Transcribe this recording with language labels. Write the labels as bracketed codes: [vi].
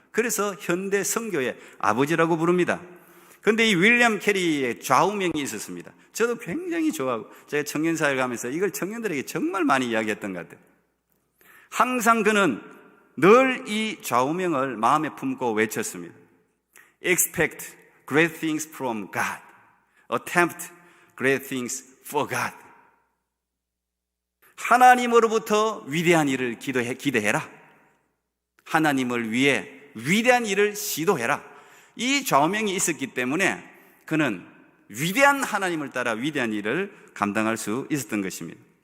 [ko] 그래서 현대 선교의 아버지라고 부릅니다. 그런데 이 윌리엄 캐리의 좌우명이 있었습니다. 저도 굉장히 좋아하고 제가 청년사회를 가면서 이걸 청년들에게 정말 많이 이야기했던 것 같아요. 항상 그는 늘 이 좌우명을 마음에 품고 외쳤습니다. [en] Expect great things from God. Attempt great things for God. [ko] 하나님으로부터 위대한 일을 기대해라. 하나님을 위해 위대한 일을 시도해라. 이 좌우명이 있었기 때문에 그는 위대한 하나님을 따라 위대한 일을 감당할 수 있었던 것입니다.